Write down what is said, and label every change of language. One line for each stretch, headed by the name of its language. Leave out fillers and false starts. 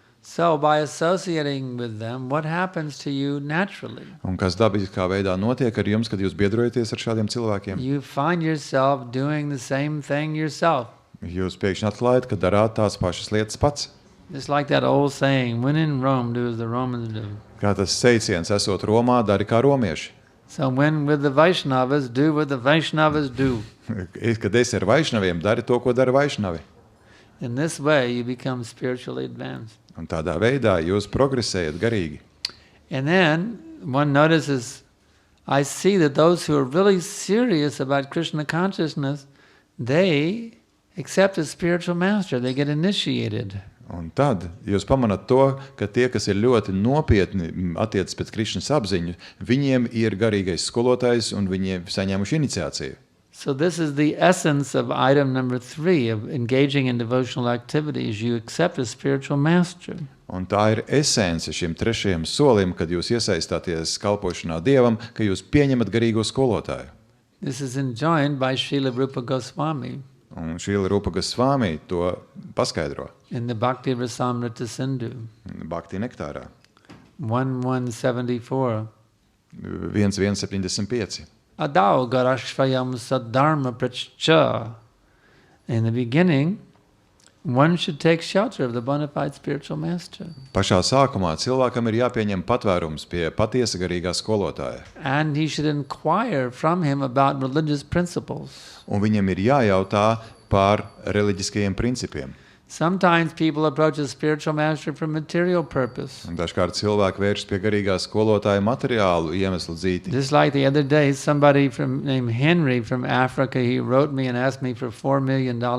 English: So by associating with them, what happens to you naturally?
Latvian: Un kas dabiskā veidā notiek ar jums, kad jūs biedrojaties ar šādiem cilvēkiem?
English: You find yourself doing the same thing yourself.
Latvian: Jūs pēkšņi atklājat, ka darāt tās pašas lietas pats.
English: Just like that old saying, when in Rome, do as the Romans do.
Latvian: Kā tas teiciens, esot Romā, dari kā romieši.
English: So when with the Vaishnavas, do what the Vaishnavas do.
Latvian: Kad esi ar Vaišnaviem, dari to, ko dara Vaišnavi.
English: In this way, you become spiritually advanced.
Latvian: Un tādā veidā jūs progresējat garīgi.
English: And then one notices, I see that those who are really serious about Krishna consciousness, they accept a spiritual master, they get initiated.
Latvian: Un tad jūs pamanat to, ka tie, kas ir ļoti nopietni attiecas pēc Krišnas apziņu, viņiem ir garīgais skolotājs un viņiem saņēmuši iniciāciju.
English: So this is the essence of item number 3 of engaging in devotional activities. You accept a spiritual master.
Latvian: Un tā ir esence šim trešajam solim, kad jūs iesaistāties kalpošanā Dievam, ka jūs pieņemat garīgo skolotāju.
English: This is enjoined by Srila Rupa Goswami
Latvian: Un Šrila Rupa Goswami to paskaidro
English: in the Bhakti Rasamrita Sindhu,
Latvian: Bhakti nektārā
English: 1174.
Latvian: 1.175.
Sanskrit: Adau garashvayam saddharma prachcha.
English: In the beginning, one should take shelter of the bona fide spiritual master.
Latvian: Pašā sākumā cilvēkam ir jāpieņem patvērums pie patiesa garīgā skolotāja.
English: And he should inquire from him about religious principles.
Latvian: Un viņam ir jājautā par reliģiskajiem principiem.
English: Sometimes people approach a spiritual master for material purpose.
Latvian: Un dažkārt cilvēki vēršas pie garīgā skolotāja materiālu iemeslu dzīti.
English: Just like the other day, somebody named Henry from Africa, he wrote me and asked me for $4 million.